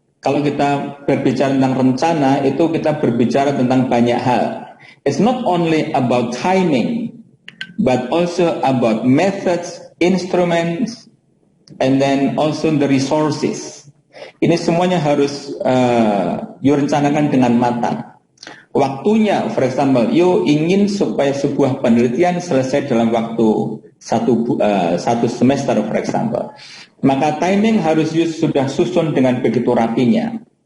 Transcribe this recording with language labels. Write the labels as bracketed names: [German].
[Indonesian] Kalau kita berbicara tentang rencana, itu kita berbicara tentang banyak hal. [English] It's not only about timing, but also about methods, instruments, and then also the resources. [Indonesian] Ini semuanya harus direncanakan dengan matang. Waktunya, [English] for example, [Indonesian] you ingin supaya sebuah penelitian selesai dalam waktu satu semester, for example. Maka timing harus sudah susun dengan begitu rapinya.